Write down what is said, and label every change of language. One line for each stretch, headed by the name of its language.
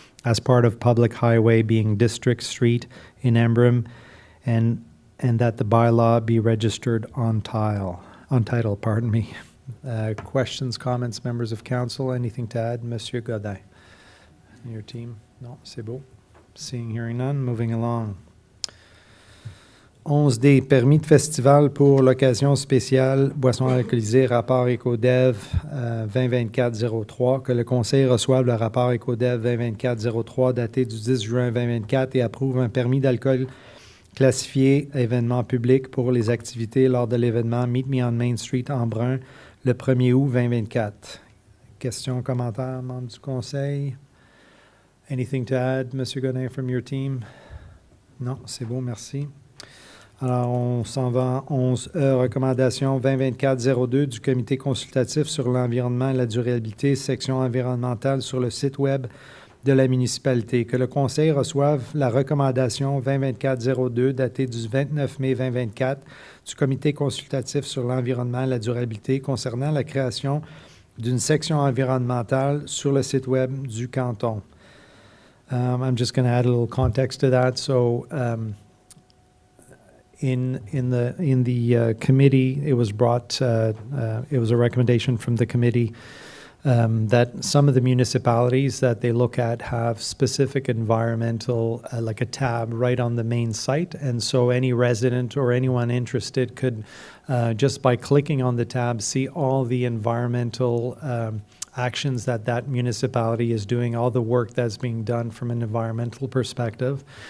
English: as part of public highway being District Street in Embrun, and that the bylaw be registered on title, pardon me. Questions, comments, members of council, anything to add? Monsieur Godin, your team? No,
French: c'est beau.
English: Seeing, hearing none, moving along.
French: 11D, permis de festival pour l'occasion spéciale boissons alcoolisées, rapport EcoDev 2024-03, que le Conseil reçoive le rapport EcoDev 2024-03 daté du 10 juin 2024 et approuve un permis d'alcool classifié événement public pour les activités lors de l'événement Meet Me on Main Street Embrun le 1er août 2024. Questions, commentaires, membres du Conseil?
English: Anything to add,
French: M. Godin,
English: from your team?
French: Non, c'est beau, merci. Alors, on s'en va à 11E, recommandation 2024-02 du Comité consultatif sur l'environnement et la durabilité, section environnementale sur le site Web de la municipalité. Que le Conseil reçoive la recommandation 2024-02 datée du 29 mai 2024 du Comité consultatif sur l'environnement et la durabilité concernant la création d'une section environnementale sur le site Web du canton.
English: I'm just going to add a little context to that. So, in the committee, it was brought. It was a recommendation from the committee that some of the municipalities that they look at have specific environmental, like a tab right on the main site, and so any resident or anyone interested could, just by clicking on the tab, see all the environmental actions that that municipality is doing, all the work that's being done from an environmental perspective.